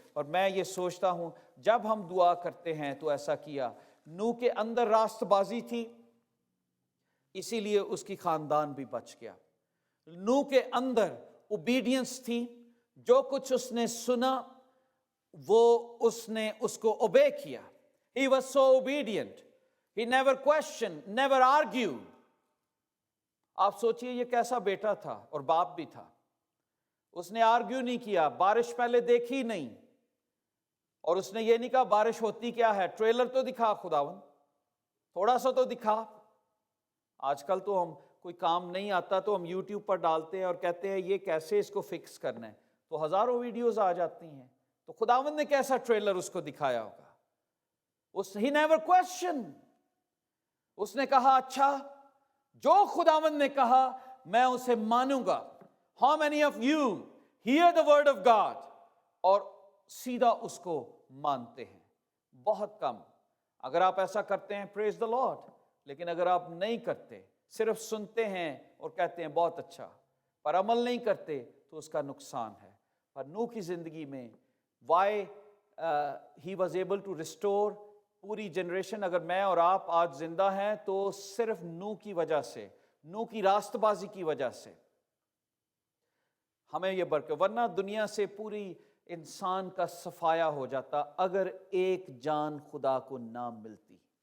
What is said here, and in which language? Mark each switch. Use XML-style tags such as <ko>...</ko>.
<ur>اور میں یہ سوچتا ہوں جب ہم دعا کرتے ہیں تو ایسا کیا. نوح کے اندر راست بازی تھی, اسی لیے اس کی خاندان بھی بچ گیا. نوح کے اندر اوبیڈینس تھی, جو کچھ اس نے سنا وہ اس نے اس کو اوبے کیا.</ur> <en>He was so obedient. He never questioned, never argued.</en> <ur>آپ سوچئے یہ کیسا بیٹا تھا اور باپ بھی تھا. اس نے آرگیو نہیں کیا, بارش پہلے دیکھی نہیں, اور اس نے یہ نہیں کہا بارش ہوتی کیا ہے, ٹریلر تو دکھا خداون, تھوڑا سا تو دکھا. آج کل تو ہم کوئی کام نہیں آتا تو ہم یوٹیوب پر ڈالتے ہیں اور کہتے ہیں یہ کیسے اس کو فکس کرنا ہے, تو ہزاروں ویڈیوز آ جاتی ہیں. تو خداوند نے کیسا ٹریلر اس کو دکھایا ہوگا.</ur> <en>He never questioned.</en> <ur>اس نے کہا اچھا جو خداوند نے کہا میں اسے مانوں گا.</ur> <en>How many of you hear the word of God</en> <ur>اور سیدھا اس کو مانتے ہیں؟ بہت کم. اگر آپ ایسا کرتے ہیں</ur> <en>praise the Lord,</en> <ur>لیکن اگر آپ نہیں کرتے, صرف سنتے ہیں اور کہتے ہیں بہت اچھا, پر عمل نہیں کرتے تو اس کا نقصان ہے. پر نوح کی زندگی میں</ur> <en>why he was able to restore</en> <ur>پوری جنریشن, اگر میں اور آپ آج زندہ ہیں تو صرف نوح کی وجہ سے, نوح کی راست بازی کی وجہ سے ہمیں یہ برکت, ورنہ دنیا سے پوری انسان کا صفایا ہو جاتا اگر ایک جان خدا کو نہ ملتی.</ur>